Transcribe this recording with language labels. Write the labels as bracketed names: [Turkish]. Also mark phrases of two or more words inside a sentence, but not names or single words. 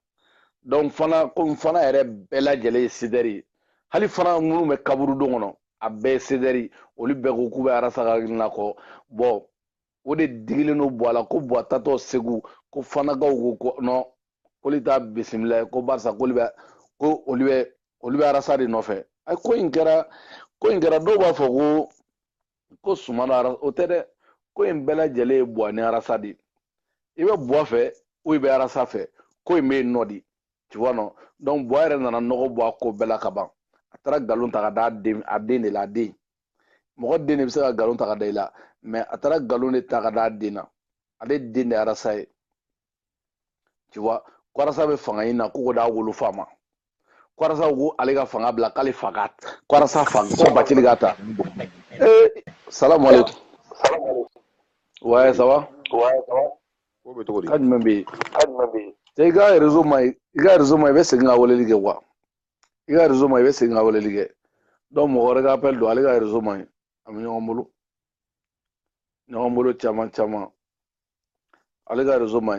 [Bambara] Donc komi Fana yɛrɛ bɛɛ lajɛlen ye Cédère ye hali Fana minnu bɛ kaburudon kɔnɔ a bɛɛ ye Cédère ye olu bɛɛ ko k'u bɛ Arasa ka hakilina kɔ bon o de digilen don Buwa la ko Buwa tatɔ Segu ko Fanakaw ko ko non k'olu t'a bisimila ko barisa ko olu bɛ Arasa de nɔfɛ. Ko in kɛra dɔw b'a fɔ ko Sumano Arasa o tɛ dɛ ko in bɛɛ lajɛlen ye Buwa ni Arasa de. I bɛ Buwa fɛ ou i bɛ Arasa fɛ ko in bɛ yen nɔ de. [French] Tu vois non. [Bambara] Donc Buwa yɛrɛ nana nɔgɔ bɔ a ko bɛɛ la ka ban. A taara nkalon ta ka da a den de la a den. Mɔgɔ den de bɛ se ka nkalon ta ka da i la mais a taara nkalon de ta ka da a den na. Ale den de ye Arasa ye. Tu vois ko Arasa bɛ fanga ɲini na ko d'a wolofa ma. Ko Arasa ko ale ka fanga bila k'ale fa ka ko Arasa fa ko Bacili k'a ta. [Arabic] Salam alaikum. [French] Ouais ça va. [Bambara] Ka jumɛn bɛ yen. I ka réseau ma ɲi i bɛ segin ka weleli kɛ quoi. I ka réseau ma ɲi i bɛ segin ka weleli kɛ. Donc mɔgɔ wɛrɛ ka appel don ale ka réseau ma ɲi a bɛ ɲɔgɔn bolo caman ale ka réseau ma ɲi.